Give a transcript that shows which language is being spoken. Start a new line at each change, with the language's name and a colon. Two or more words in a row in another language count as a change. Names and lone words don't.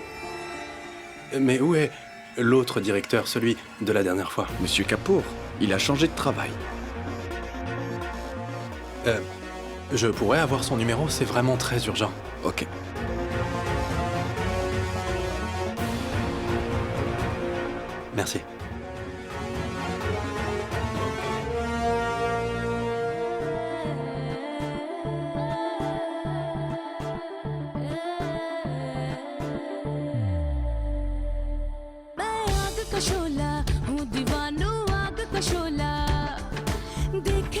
French: Mais où est l'autre directeur, celui de la dernière fois? Monsieur Kapoor, il a changé de travail. Je pourrais avoir son numéro, c'est vraiment très urgent. Ok. Merci.
Hindi: मैं आग का शोला हूँ दीवानू आग का शोला देखे